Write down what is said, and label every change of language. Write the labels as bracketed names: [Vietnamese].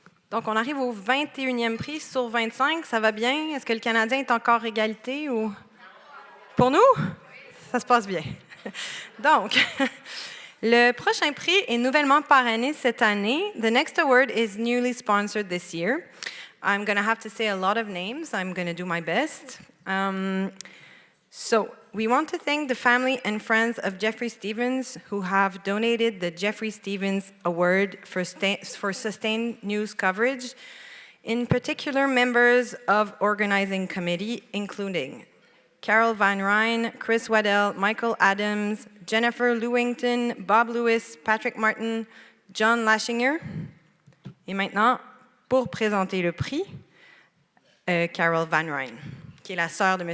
[French] Donc, on arrive au 21e prix sur 25. Ça va bien? Est-ce que le Canadien est encore égalité ou... Pour nous? Ça se passe bien. Donc, le prochain prix est nouvellement parrainé cette année. [English] The next award is newly sponsored this year. I'm going to have to say a lot of names. I'm going to do my best. So, we want to thank the family and friends of Jeffrey Stevens who have donated the Jeffrey Stevens Award for sustained news coverage, in particular members of organizing committee, including Carol Van Ryn, Chris Waddell, Michael Adams, Jennifer Lewington, Bob Lewis, Patrick Martin, John Lashinger. [French] Et maintenant, pour présenter le prix, Carol Van Ryn, qui est la sœur de M.